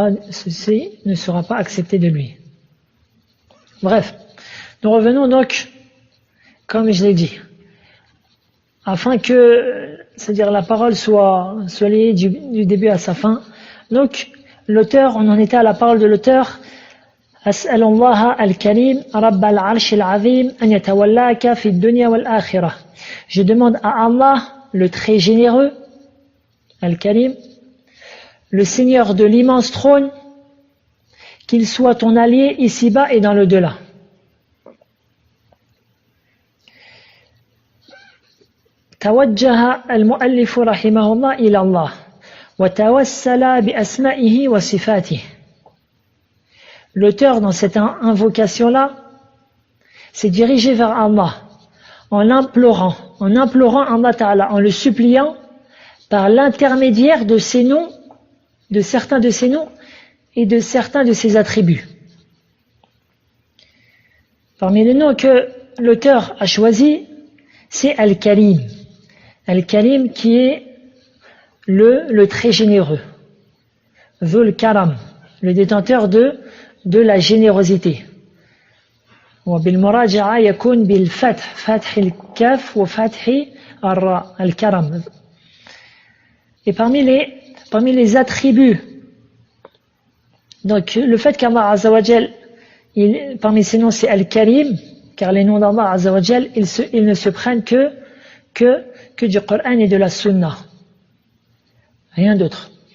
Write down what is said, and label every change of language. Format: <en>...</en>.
<fr>Ceci ne sera pas accepté de lui. Bref, nous revenons donc, comme je l'ai dit, afin que, c'est-à-dire la parole soit liée du début à sa fin. Donc, l'auteur, on en était à la parole de l'auteur.</fr> <ar>أسأل الله الكريم رب العرش العظيم أن يتولاك في الدنيا والآخرة.</ar> <fr>Je demande à Allah, le très généreux, Al-Karim, le Seigneur de l'immense trône, qu'il soit ton allié ici-bas et dans l'au-delà.</fr> <ar>توجه المؤلف رحمه الله إلى الله وتوسل بأسمائه وصفاته.</ar> <fr>L'auteur, dans cette invocation-là, s'est dirigé vers Allah en l'implorant Allah Ta'ala, en le suppliant par l'intermédiaire de ses noms, de certains de ses noms et de certains de ses attributs. Parmi les noms que l'auteur a choisis, c'est Al-Karim. Al-Karim qui est le très généreux. Dhul Karam, le détenteur de la générosité.</fr> <ar>وبالمراجعة يكون بالفتح فتح الكاف وفتح الراء الكرم.</ar> <fr>Et parmi les attributs, donc le fait qu'Allah Azza wa Jal, parmi ses noms c'est Al-Karim, car les noms d'Allah Azza wa Jal, ils ne se prennent que du Coran et de la Sunna, rien d'autre.</fr>